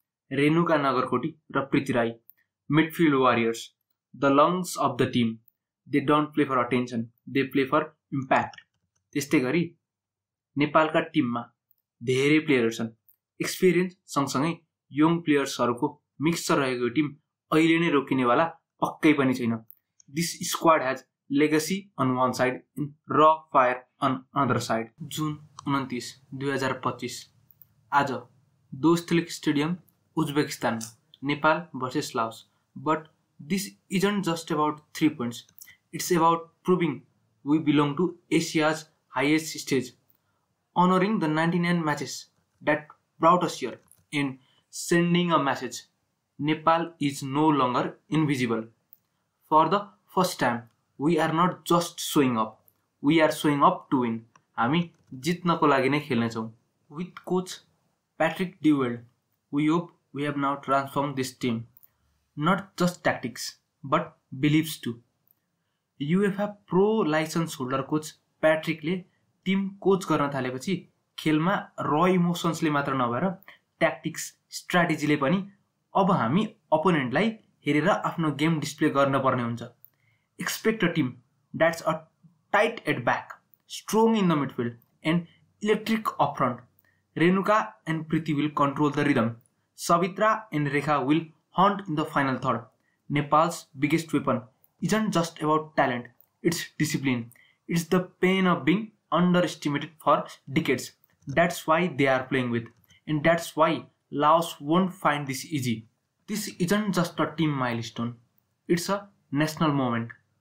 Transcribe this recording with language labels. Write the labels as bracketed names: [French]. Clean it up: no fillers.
[English] रेणुका नगरकोटी र Preeti Rai midfield warriors, the lungs of the team. They don't play for attention, they play for impact. [Nepali] त्यस्तै गरी नेपालका टिममा धेरै प्लेयरहरू छन्। एक्सपिरियन्स सँगसँगै यङ प्लेयर्सहरूको मिक्सचर रहेको टिम अहिले नै रोकिनेवाला पक्कै पनि छैन। [English] This squad has legacy on one side in र fire on other side. [Nepali] जुन 29, 2025 आज दोस्तलिक stadium Uzbekistan, Nepal versus Laos. [English] But this isn't just about 3 points. It's about proving we belong to Asia's highest stage, honoring the 99 matches that brought us here, and sending a message: Nepal is no longer invisible. For the first time, we are not just showing up, we are showing up to win. [Nepali] हामी जित्नको लागि नै खेल्नेछौँ। [English] With coach Patrick Dewald, we hope we have now transformed this team. Not just tactics, but beliefs too. [Nepali] युएफए pro licence holder coach प्याट्रिकले team coach गर्न थालेपछि खेलमा र इमोसन्सले मात्र नभएर tactics, स्ट्राटेजीले पनि अब हामी अपोनेन्टलाई हेरेर आफ्नो गेम डिस्प्ले गर्न पर्ने हुन्छ। [English] Expect a team that's a tight at back, strong in the midfield and electric up front. Renuka and Preeti will control the rhythm. Savitra and Rekha will hunt in the final third. Nepal's biggest weapon isn't just about talent, it's discipline. It's the pain of being underestimated for decades. That's why they are playing with, and that's why Laos won't find this easy. This isn't just a team milestone, it's a national moment.